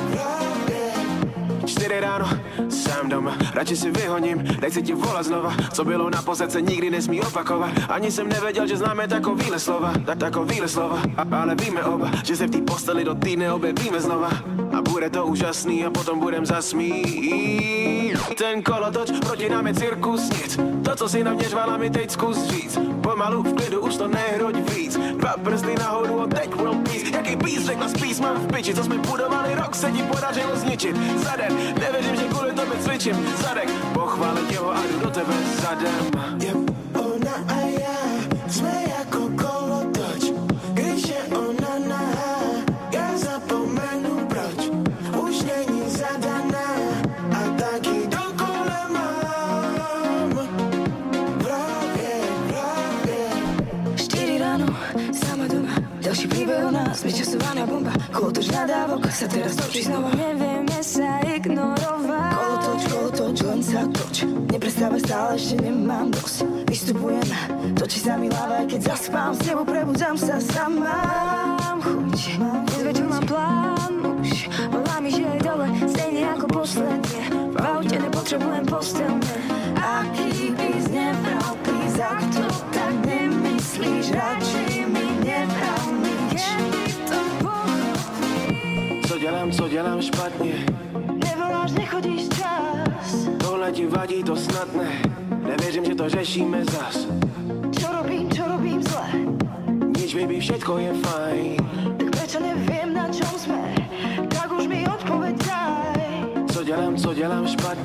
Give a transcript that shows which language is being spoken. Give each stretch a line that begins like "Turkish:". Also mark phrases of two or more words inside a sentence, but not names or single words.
Czech: 4 ráno, sám doma, radši si vyhoním, nechci ti volat znova, co bylo naposled se nikdy nesmí opakovat, ani jsem nevěděl, že známe takovýhle slova, takovýhle slova, ale víme oba, že se v té posteli do týdne objevíme znova a bude to úžasný a potom budem zasmít. Ten kolotoč proti nám je cirkus nic, to co si na mě řvala mi teď zkus říct, pomalu v klidu už to nehroď víc, 2 prsty nahoru a teď
English: world peace,
Czech: jaký peace řekla spíš mám v piči, co jsme budovali rok se ti podařilo zničit, za den, nevěřím, že kvůli tobě cvičím, zadek, pochválit jeho a jdu do tebe zadem. Je ona a já jsme jako kolotoč, když je ona nahá, já zapomenu proč, už není zadaná a taky dokola mám v hlavě. 4 ráno,
Slovak: sama doma, ďalší príbeh o nás, vyčasovaná bomba, kolotoč nadávok sa teraz točí znova, nevieme sa ignorovať. Kolotoč, len sa toč, neprestávaj stále, ešte nemám dosť, vystupujem, točí sa mi hlava, aj keď zaspám, s tebou prebudzam sa sama. Mám chuť, dnes večer mám plán, už volá mi, že je dole, stejne ako posledne, v aute nepotrebujem postelne. Aký bys nebral, please, ak to tak nemyslíš, radšej mi nebral nič.
Czech: Co dělám špatně? Nevoláš, nechodíš čas. Tohle ti vadí, to snad ne, nevěřím, že to řešíme zas.
Slovak: Čo robím zle? Nič, baby, všetko je fajn. Tak prečo neviem, na čom sme? Tak už mi odpoveď daj.
Czech: Co dělám špatně?